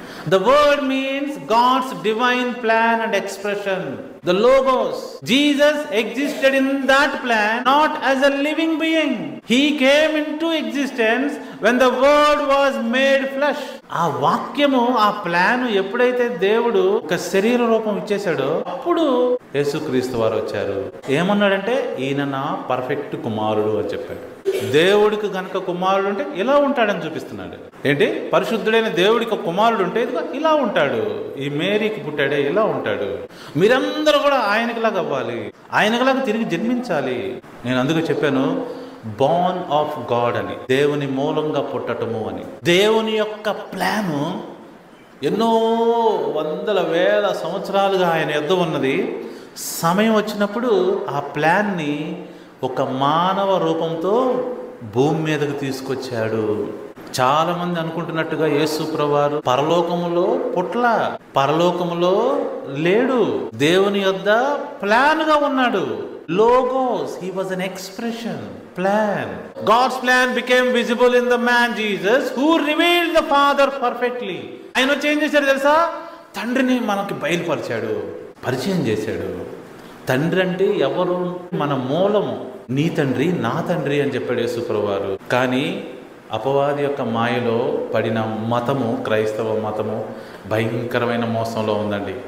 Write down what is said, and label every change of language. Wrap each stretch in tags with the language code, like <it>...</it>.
<en>The word means God's divine plan and expression. The Logos. Jesus existed in that plan not as a living being. He came into existence when the word was made flesh.</en> <te>ఆ వాక్యము, ఆ plan ఎప్పుడైతే దేవుడు ఒక శరీర రూపం ఇచ్చేశాడో అప్పుడు యేసుక్రీస్తు వారు వచ్చారు. ఏమన్నాడంటే ఈయన నా పర్ఫెక్ట్ కుమారుడు అని చెప్పాడు. దేవుడికి గనక కుమారుడు ఉంటే ఇలా ఉంటాడని చూపిస్తున్నాడు. ఏంటి? పరిశుద్ధుడైన దేవుడికి కుమారుడు ఉంటే ఇలా ఉంటాడు. ఈ మేరీకి పుట్టాడే ఇలా ఉంటాడు. మీరందరూ కూడా ఆయనకిలాగా అవ్వాలి, ఆయనకిలాగా తిరిగి జన్మించాలి. నేను అందుకు చెప్పాను</te> <en>born of God</en> <te>అని, దేవుని మూలంగా పుట్టటము అని. దేవుని యొక్క ప్లాను ఎన్నో వందల వేల సంవత్సరాలుగా ఆయన యొద్ద ఉన్నది. సమయం వచ్చినప్పుడు ఆ ప్లాన్ని ఒక మానవ రూపంతో భూమి మీదకు తీసుకొచ్చాడు. చాలా మంది అనుకుంటున్నట్టుగా యేసు ప్రభువారు పరలోకములో పుట్ల, పరలోకములో లేడు. దేవుని యొద్ద ప్లాన్ గా ఉన్నాడు.</te> <en>Logos, he was an expression, plan. God's plan became visible in the man Jesus who revealed the Father perfectly.</en> <te>ఆయన వచ్చి ఏం చేశాడు తెలుసా? తండ్రిని మనకి బయలుపరిచాడు, పరిచయం చేశాడు. తండ్రి అంటే ఎవరు? మన మూలము. నీ తండ్రి నా తండ్రి అని చెప్పాడు యేసు ప్రభువారు. కానీ అపవాది యొక్క మాయలో పడిన మతము, క్రైస్తవ మతము భయంకరమైన మోసంలో ఉందండి.</te>